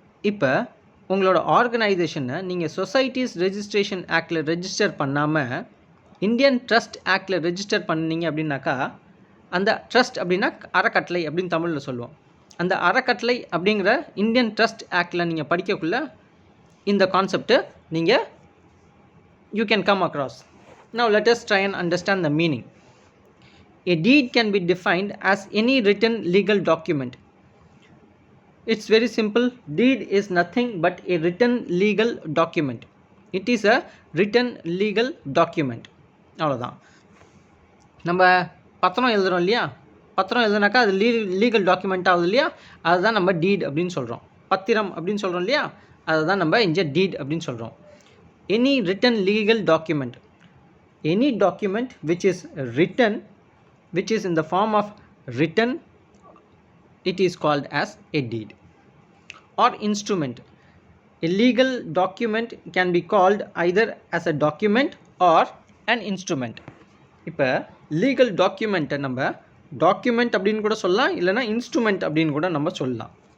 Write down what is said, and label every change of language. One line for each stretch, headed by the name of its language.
Tamil: இப்போ உங்களோட ஆர்கனைசேஷனை நீங்கள் சொசைட்டிஸ் ரெஜிஸ்ட்ரேஷன் ஆக்டில் ரெஜிஸ்டர் பண்ணாமல் இந்தியன் ட்ரஸ்ட் ஆக்டில் ரெஜிஸ்டர் பண்ணிங்க அப்படின்னாக்கா அந்த ட்ரஸ்ட் அப்படின்னா அறக்கட்டளை அப்படின்னு தமிழில் சொல்லுவோம். அந்த அறக்கட்டளை அப்படிங்கிற இந்தியன் ட்ரஸ்ட் ஆக்டில் நீங்கள் படிக்கக்குள்ள இந்த கான்செப்ட்டு நீங்கள்
English: you can come across. Now let us try and understand the meaning. A deed can be defined as any written legal document. It's very simple. Deed is nothing but a written legal document. It is a written legal document.
Tamil: அவ்வளோதான். நம்ம பத்திரம் எழுதுகிறோம் இல்லையா, பத்திரம் எழுதுனாக்கா அது legal document ஆகுது இல்லையா, அதுதான் நம்ம டீட் அப்படின்னு சொல்கிறோம். பத்திரம் அப்படின்னு சொல்கிறோம் இல்லையா, அதுதான் நம்ம இங்கே டீட் அப்படின்னு சொல்கிறோம்.
English: Any written legal document, any document which is written, which is in the form of written, it is called as a deed or instrument. A legal document can be called either as a document or an instrument.
Tamil: இப்போ legal டாக்குமெண்ட்டை நம்ம document அப்படின்னு கூட சொல்லலாம், இல்லைனா instrument அப்படின்னு கூட நம்ம சொல்லலாம்.